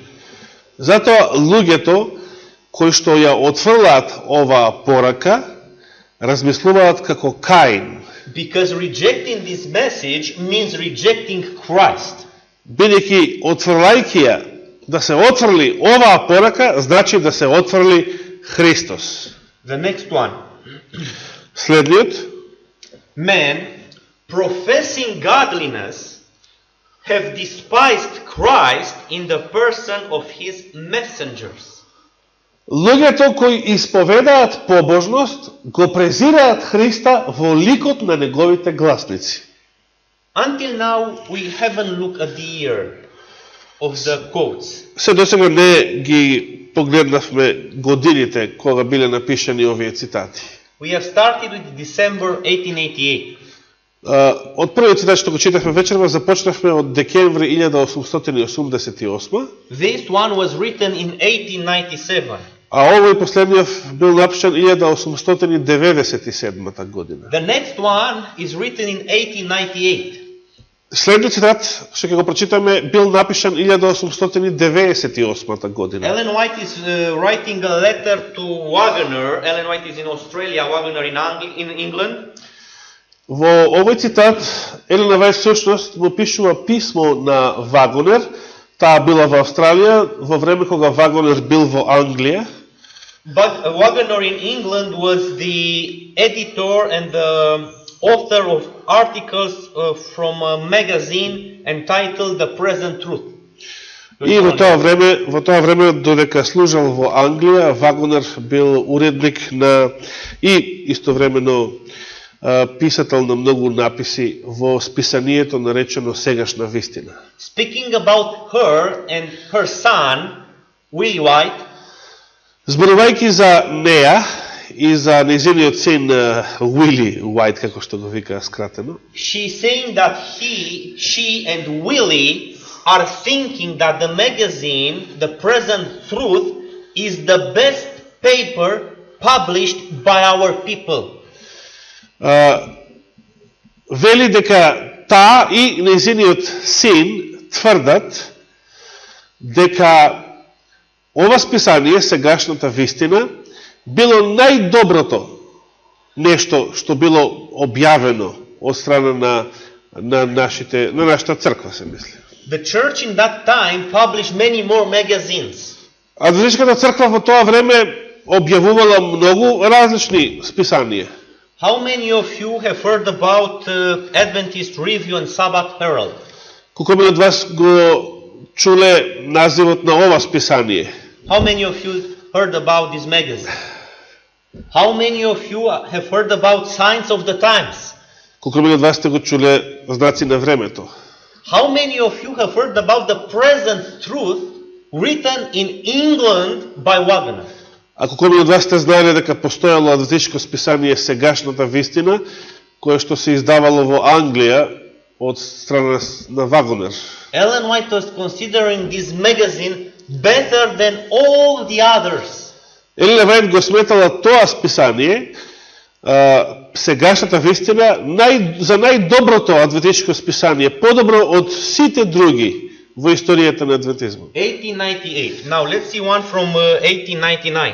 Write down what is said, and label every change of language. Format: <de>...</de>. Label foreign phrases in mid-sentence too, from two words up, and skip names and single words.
<mk>Затоа луѓето кои што ја отфрлаат оваа порака, размислуваат како Каин.</mk> <en>Because rejecting this message means rejecting Christ.</en> <mk>Бидејќи отфрлајќи ја, да се отфрли оваа порака, значи да се отфрли Христос.</mk> <en>The next one.</en> <mk>Следниот.</mk> <en>Men professing godliness have despised Christ in the person of his messengers.</en> <mk>Луѓето кои исповедаат побожност, го презираат Христа во ликот на неговите гласници.</mk> <en>Until now we haven't looked at the year of the quotes.</en> <mk>Се досега не ги погледнавме годините кога биле напишани овие цитати.</mk> <en>We have started with December 1888.</en> <mk>Од првиот цитат што го читавме вечерва, започнавме од декември 1888.</mk> <en>This one was written in 1897.</en> <mk>А овој последниот бил напишан 1897 година.</mk> <en>The next one is written in 1898.</en> <mk>Следниот цитат што ќе го прочитаме бил напишан 1898 година.</mk> <en>Ellen White is writing a letter to Wagner. Ellen White is in Australia, Wagner in England.</en> <mk>Во овој цитат Елена Вајт всушност му пишува писмо на Вагнер. Таа била во Австралија во време кога Вагнер бил во Англија.</mk> <en>But Wagner in England was the editor and the author of articles from a magazine entitled The Present Truth.</en> <mk>И во тоа време додека служел во Англија, Вагнер бил уредник на и истовремено писател на многу написи во списанието наречено Сегашна вистина.</mk> <en>Speaking about her and her son, Willie White,</en> <mk>зборувајќи за неа и за нејзиниот син Уили Уајт, како што го вика скратено,</mk> <en>she's saying that she and Willie are thinking that the magazine, The Present Truth, is the best paper published by our people.</en> <mk>Вели дека таа и нејзиниот син тврдат дека ова списание, Сегашната вистина, било најдоброто нешто што било објавено од страна на нашата црква, се мисли.</mk> <en>The church in that time published many more magazines.</en> <mk>Адвентиската црква во тоа време објавувала многу различни списанија.</mk> <en>How many of you have heard about Adventist Review and Sabbath Herald?</en> <mk>Колку од вас го чуле називот на ова списание?</mk> <en>How many of you heard about this magazine? How many of you have heard about Signs of the Times?</en> <mk>Колку од вас сте го чуле знаци на времето?</mk> <en>How many of you have heard about the Present Truth written in England by Wagner?</en> <mk>А колку од вас сте знаеле дека постоело адвентистичко списание Сегашната вистина, кое што се издавало во Англија од страна на Вагнер?</mk> <en>Ellen White was considering this magazine better than all the others.</en> <mk>Елена Вајт го сметала тоа списание, Сегашната вистина, за најдоброто адвентистичко списание, подобро од сите други во историјата на адвентизмот. 1898.</mk> <en>Now let's see one from 1899.</en>